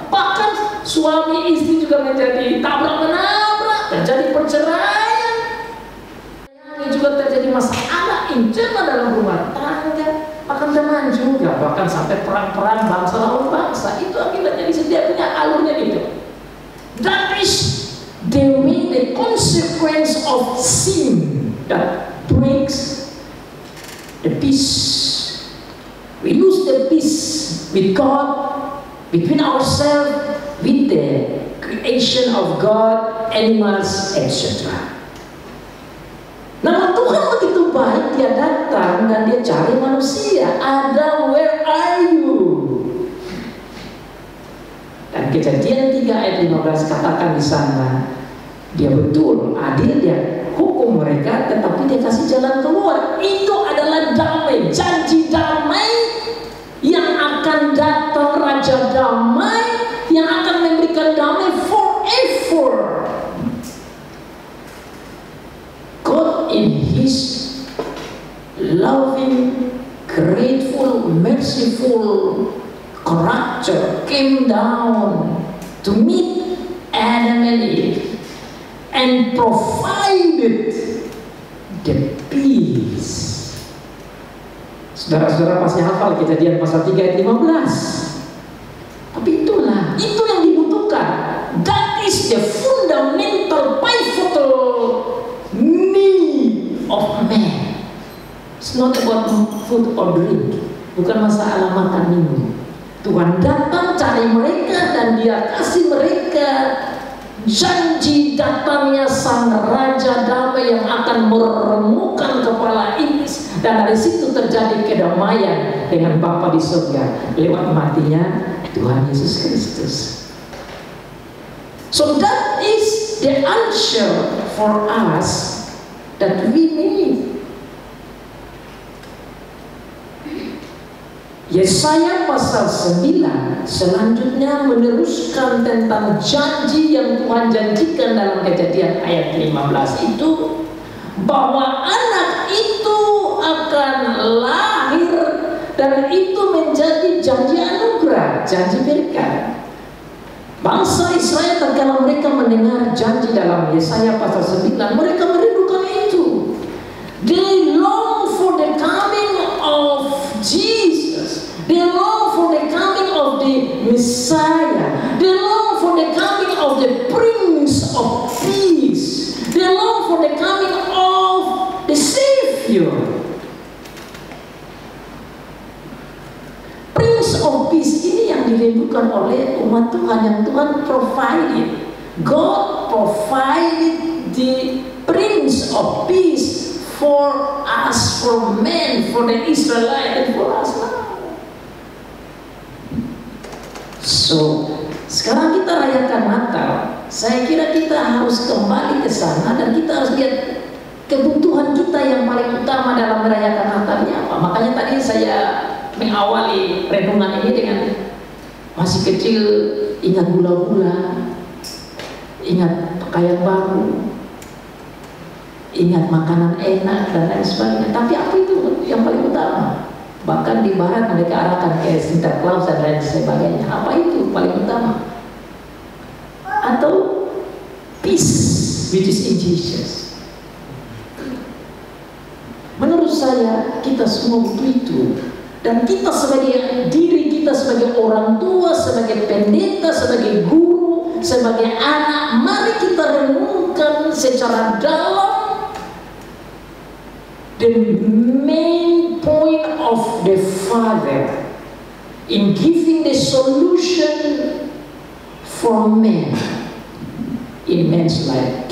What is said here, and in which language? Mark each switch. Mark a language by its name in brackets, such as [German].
[Indonesian] Bahkan suami istri juga menjadi tabrak-menabrak, terjadi perceraian. Ini juga terjadi masalah internal dalam rumah tangga. Bahkan teman juga, bahkan sampai perang-perang bangsa lawan bangsa. Itu akibatnya di setiap punya alurnya itu. [English] That is the way, the consequence of sin that breaks the peace. We lose the peace with God, between ourselves, with the creation of God, animals, etc. [Indonesian] Namun Tuhan begitu baik, Dia datang dan Dia cari manusia. [English] Adam, where are you? [Indonesian] Dan Kejadian 3 ayat 15 katakan di sana, Dia betul adil, Dia hukum mereka, tetapi Dia kasih jalan keluar. Itu adalah damai, janji damai yang akan datang, Raja damai yang akan memberikan damai forever. [English] God in His loving, grateful, merciful character came down to meet Adam and Eve and provided the peace. [Indonesian] Saudara-saudara pasti hafal Kejadian pasal 3 ayat 15. Tapi itulah, itu yang dibutuhkan. [English] That is the fundamental, pivotal need of man. It's not about food or drink. [Indonesian] Bukan masalah makan minum. Tuhan datang cari mereka dan Dia kasih mereka janji datangnya Sang Raja Damai yang akan meremukkan kepala iblis, dan dari situ terjadi kedamaian dengan Bapa di surga lewat matinya Tuhan Yesus Kristus. [English] So that is the answer for us that we need. [Indonesian] Yesaya pasal 9 selanjutnya meneruskan tentang janji yang Tuhan janjikan dalam Kejadian ayat 15 itu, bahwa anak itu akan lahir dan itu menjadi janji anugerah, janji berkat. Bangsa Israel tatkala mereka mendengar janji dalam Yesaya pasal 9, mereka merindukan itu. [English] They long for the coming of Jesus. They long for the Messiah. They long for the coming of the Prince of Peace. They long for the coming of the Savior. [Indonesian] Prince of Peace ini yang dirindukan oleh umat Tuhan, yang Tuhan provided. [English] God provided the Prince of Peace for us, for men, for the Israelites, and for us now. [Indonesian] So, sekarang kita rayakan Natal. Saya kira kita harus kembali ke sana dan kita harus lihat kebutuhan kita yang paling utama dalam merayakan Natalnya apa. Makanya tadi saya mengawali renungan ini dengan masih kecil, ingat gula-gula, ingat pakaian baru, ingat makanan enak dan lain sebagainya. Tapi apa itu yang paling utama? Bahkan di barat mereka arahkan ke Santa Claus dan lain sebagainya. Apa itu paling utama? [English] Atau peace, which is in Jesus. [Indonesian] Menurut saya kita semua butuh itu. Dan kita sebagai diri kita, sebagai orang tua, sebagai pendeta, sebagai guru, sebagai anak, mari kita renungkan secara dalam [English] the main point of the Father in giving the solution for man in man's life.